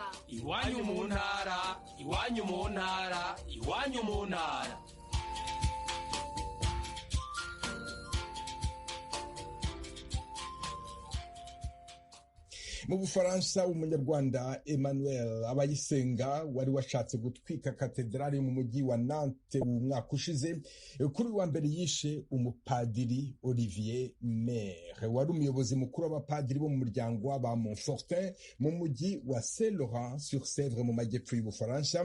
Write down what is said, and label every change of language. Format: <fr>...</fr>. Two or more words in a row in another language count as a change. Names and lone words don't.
<rw>Iwanyu mu ntara, iwanyu mu ntara, iwanyu mu ntara. Mu Bufaransa umunyarwanda Emmanuel Abayisenga wari washatse gutwika katedrali mu mujyi wa Nantes umwaka ushize, kuri wa mbere yishe umupadiri Olivier Maire wari umuyobozi mukuru w'abapadiri bo mu muryango wa Montfortin mu mujyi wa Saint-Laurent-sur-Sèvre mu majyepfo y'Ubufaransa.</rw>